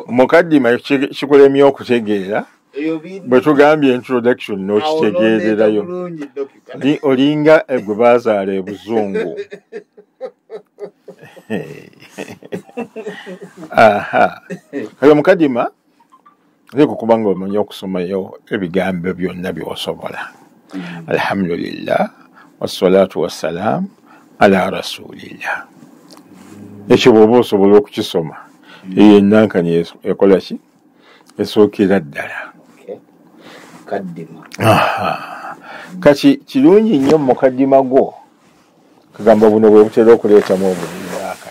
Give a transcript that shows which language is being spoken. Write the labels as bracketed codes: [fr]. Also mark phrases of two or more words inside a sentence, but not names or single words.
[lg] Mukaddima kikulemye okutegeera. Bwe tugambye introduction n'okitegeererayo. Olinga gwe baazaala ebuzungu. Kale mukaddima leko kubanga omanyi okusomayo ebigambo byonna by'osobola. [ar] الحمد لله والصلاة والسلام على رسول الله. [lg] Ekyo bw'oba osobola okukisoma eyo ennankani ekola ki? Esookera ddala. Kati kirungi nnyo mukaddima gwo, kagamba buno bwe butera okuleetamu obuliraakani.